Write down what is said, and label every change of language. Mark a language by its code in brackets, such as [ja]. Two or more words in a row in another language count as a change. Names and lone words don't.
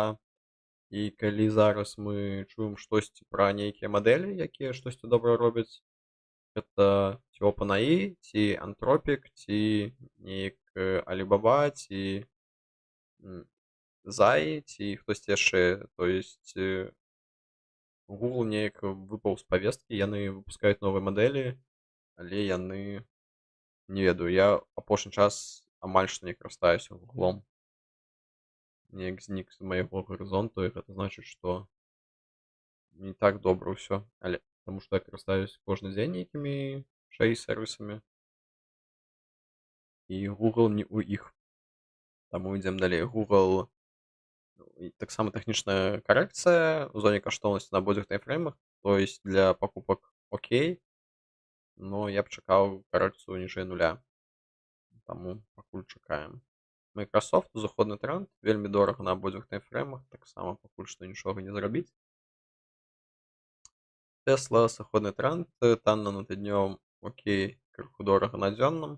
[be] І калі зараз мы чуем штосьці пра нейкія мадэлі, якія штосьці добра робяць, гэта ці OpenAI, ці Anthropic, ці неяк Alibaba, ці Zai, ці хтосьці яшчэ. [ru] То есть [be] Google неяк выпаў з павесткі, яны выпускаюць новыя мадэлі, але яны, не ведаю, я апошні час амаль што не карыстаюся Гуглом. Неяк знік з майго гарызонту, і гэта значыць, што не так добра ўсё. Але таму што я карыстаюсь кожны дзень нейкімі шаі-сервісамі. І Google не ў іх. Таму ідзем далей. Google таксама тэхнічная карэкцыя ў зоне каштоўнасці на абодвух таймфреймах. [ru] То есть [be] для пакупак окей, но я б чакаў карэкцыю ніжэй нуля. Таму пакуль чакаем. Microsoft узыходны тренд, вельмі дорага на абодвух таймфреймах, таксама пакуль што нічога не зрабіць. Tesla сыходны тренд, танна на тыднём окей, крыху дорага на дзённым.